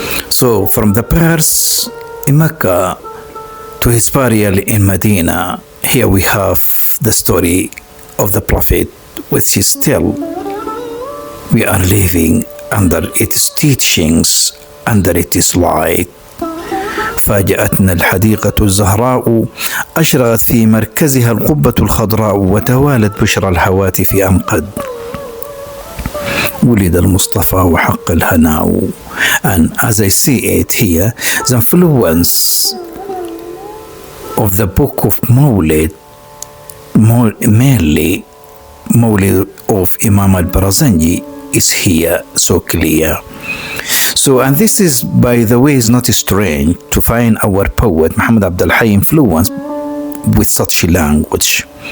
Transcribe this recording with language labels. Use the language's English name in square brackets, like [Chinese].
[English] So from the birth in Mecca to his burial in Medina, here we have the story of the Prophet, which is still we are living under its teachings, under its light. [Arabic] فاجأتنا الحديقة الزهراء، أشرقت في مركزها القبة الخضراء، وتوالت بشرى الهواتف أن قد ولد المصطفى وحق الهناء. [English] And as I see it here, the influence of the book of Maulid, mainly Maulid of Imam al-Barazanji, is here so clear. So, and this is, by the way, is not strange to find our poet Muhammad Abd Al-Hayy influenced with such a language.